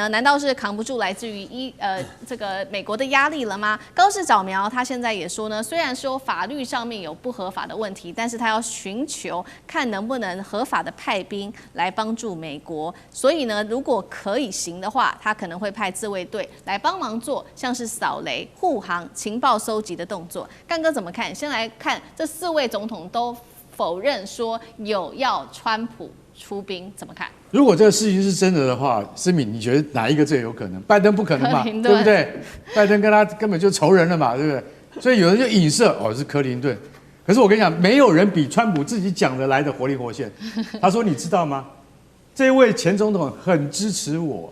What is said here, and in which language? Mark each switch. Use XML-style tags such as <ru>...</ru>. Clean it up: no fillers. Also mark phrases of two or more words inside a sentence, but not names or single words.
<zh>難道是扛不住來自於這個美國的壓力了嗎？高市早苗他現在也說呢，雖然說法律上面面有不合法的問題，但是他要尋求看能不能合法的派兵來幫助美國。所以呢，如果可以行的話，他可能會派自衛隊來幫忙做像是掃雷、護航、情報收集的動作。幹哥怎麼看？先來看這4位總統都否認說有要川普出兵，怎麼看？如果這個事情是真的話，思敏，你覺得哪一個最有可能？拜登不可能嘛，對不对？拜登跟他根本就仇人了嘛，对不对？所以有人就影射是柯林頓。可是我跟你講，沒有人比川普自己講的來的活靈活現。他說：“你知道嗎？這位前總統很支持我。</zh>